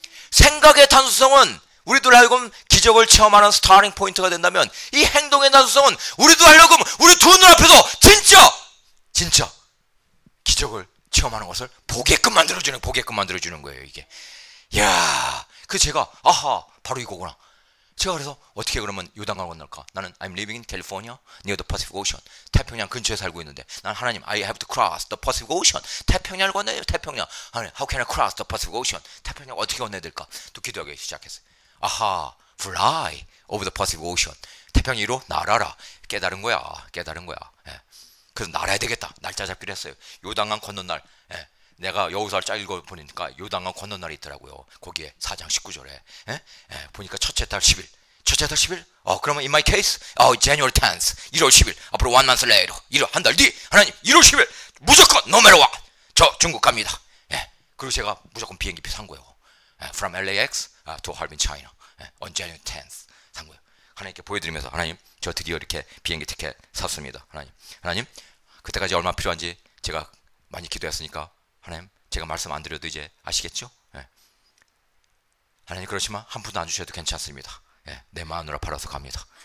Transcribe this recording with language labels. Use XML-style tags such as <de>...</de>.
<ko>생각의 단순성은 우리들 하여금 기적을 체험하는 스타팅 포인트가 된다면, 이 행동의 단순성은 우리도 하여금 우리 두 눈앞에서 진짜 기적을 체험하는 것을 보게끔 만들어주는 거예요, 이게. 야, 제가, 아하, 바로 이거구나. 제가 그래서 어떻게 그러면 요단강을 건널까? 나는</ko> <en>I'm living in California near the Pacific Ocean.</en> <ko>태평양 근처에 살고 있는데, 난 하나님,</ko> <en>I have to cross the Pacific Ocean.</en> <ko>태평양을 건너야 태평양.</ko> <en>하나님, how can I cross the Pacific Ocean?</en> <ko>태평양 어떻게 건너야 될까? 또 기도하기 시작했어요. 아하,</ko> <en>fly over the Pacific Ocean.</en> <ko>태평양 위로 날아라. 깨달은 거야. 예. 그래서 날아야 되겠다. 날짜 잡기로 했어요. 요단강 건넌 날. 예. 내가 여호수아를 쫙 읽어보니까 요단강 건넌 날이 있더라고요. 거기에 4장 19절에. 예? 예. 보니까 첫째 달 10일. 그러면</ko> <en>in my case, January 10th.</en> <ko>1월 10일. 앞으로</ko> <en>1 month later.</en> <ko>한 달 뒤. 하나님, 1월 10일. 무조건</ko> <en>no matter what.</en> <ko>저 중국 갑니다. 예. 그리고 제가 무조건 비행기표 산 거예요. 예.</ko> <en>From LAX to Harbin, China.</en> <ko>예.</ko> <en>On January 10th.</en> <ko>산 거예요. 하나님께 보여드리면서, 하나님, 저 드디어 이렇게 비행기 티켓 샀습니다. 하나님, 그때까지 얼마 필요한지 제가 많이 기도했으니까, 하나님, 제가 말씀 안 드려도 이제 아시겠죠? 예. 하나님, 그렇지만 한 푼도 안 주셔도 괜찮습니다. 예. 내 마누라 팔아서 갑니다.</ko>